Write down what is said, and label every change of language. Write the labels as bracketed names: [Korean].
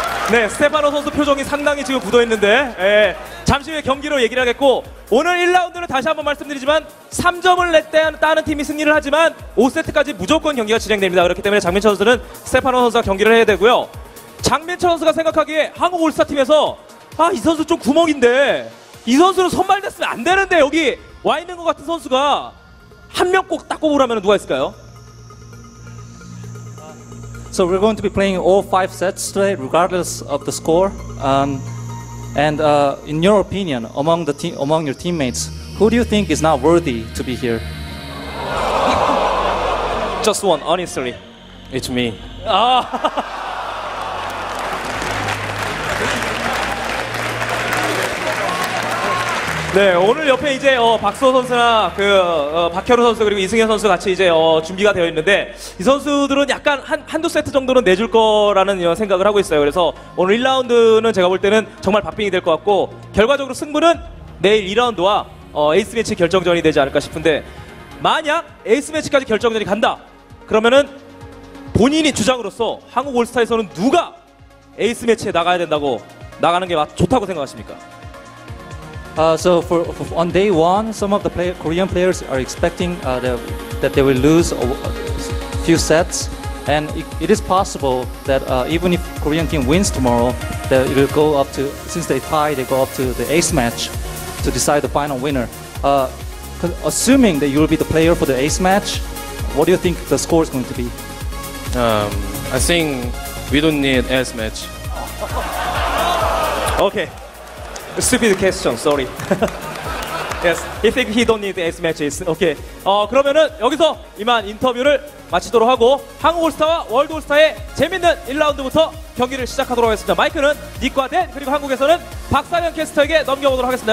[Korean] 네, 스테파노 선수 표정이 상당히 지금 굳어있는데 잠시 후에 경기로 얘기를 하겠고 오늘 1라운드는 다시 한번 말씀드리지만 3점을 따는 팀이 승리를 하지만 5세트까지 무조건 경기가 진행됩니다. 그렇기 때문에 장민철 선수는 스테파노 선수가 경기를 해야 되고요. 장민철 선수가 생각하기에 한국 올스타팀에서 이 선수 좀 구멍인데 이 선수는 선발됐으면 안 되는데 여기 와 있는 것 같은 선수가 한 명 꼭 딱 꼽으라면 누가 있을까요? [English] So we're going to be playing all 5 sets today, regardless of the score. And in your opinion, among your teammates, who do you think is not worthy to be here? Just one, honestly. It's me. [Korean] 네, 오늘 옆에 이제 박수호 선수나 박현우 선수 그리고 이승현 선수 같이 이제 준비가 되어 있는데 이 선수들은 약간 한두 세트 정도는 내줄 거라는 생각을 하고 있어요. 그래서 오늘 1라운드는 제가 볼 때는 정말 박빙이 될 것 같고 결과적으로 승부는 내일 2라운드와 에이스 매치 결정전이 되지 않을까 싶은데 만약 에이스 매치까지 결정전이 간다 그러면은 본인이 주장으로서 한국 올스타에서는 누가 에이스 매치에 나가야 된다고 나가는 게 좋다고 생각하십니까? [English] So on day one, some of the Korean players are expecting that they will lose a few sets, and it is possible that even if Korean team wins tomorrow, that it will go up to, since they tie, they go up to the ace match to decide the final winner. Assuming that you will be the player for the ace match, what do you think the score is going to be? I think we don't need ace match. Okay. Stupid question, sorry. Yes, he think he don't need ace matches. Okay. [Korean] 그러면은 여기서 이만 인터뷰를 마치도록 하고 한국 올스타와 월드 올스타의 재밌는 1라운드부터 경기를 시작하도록 하겠습니다. 마이크는 닉과 댄 그리고 한국에서는 박상현 캐스터에게 넘겨보도록 하겠습니다.